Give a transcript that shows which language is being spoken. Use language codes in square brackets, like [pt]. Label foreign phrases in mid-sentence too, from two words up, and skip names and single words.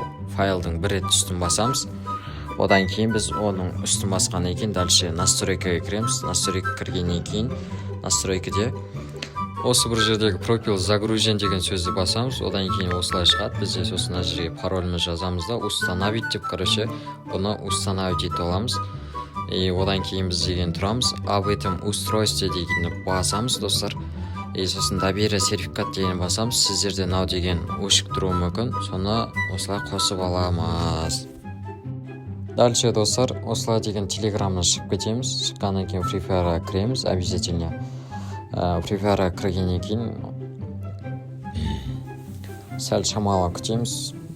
[kk] Файлдың бір рет үстін басамыз. Одан кейін біз оның үстін басқаннан кейін дальше настройкаға кіреміз. Настройка кіргеннен кейін, настройкаде осы бір жердегі пропил загружен деген сөзді басамыз. Одан кейін осылай шығады. Бізде сосын мына жерге паролімізді жазамыз да, установить деп, бұны установить ете аламыз. Одан кейін біз деген тұрамыз. [ru] Об этом устройстве [kk] дегенді басамыз, достар. Сосын [ru] доверие сертификат [kk] деген басамыз. Сіздерде мынау деген өшік тұруы мүмкін. Соны осылай қосып аламыз. Дальше, достар, осылай деген телеграмнан шығып кетеміз. Шыққаннан кейін Free Fire'a кіреміз обязательно. Free Fire'a кіргеннен кейін сәл шамалы күтеміз.